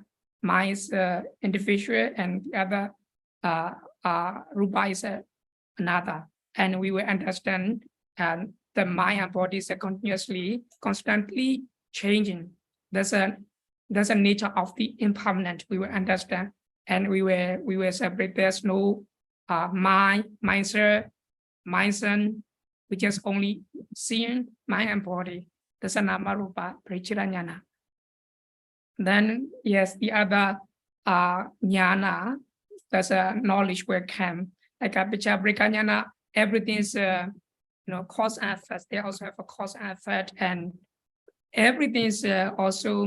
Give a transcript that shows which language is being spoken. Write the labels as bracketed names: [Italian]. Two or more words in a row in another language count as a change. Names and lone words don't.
[English] Mind is individual, and the other rupa is another, and we will understand the mind and body is constantly changing. There's a nature of the impermanent. We will understand, and we will separate. There's no mindset. We just only seeing mind and body. There's a [Pali] nama rupa prechiranyana. [English] Then yes, the other jnana. There's a knowledge will come like a vichabrikanyana. Everything is cause and effect. They also have a cause and effect, and everything is also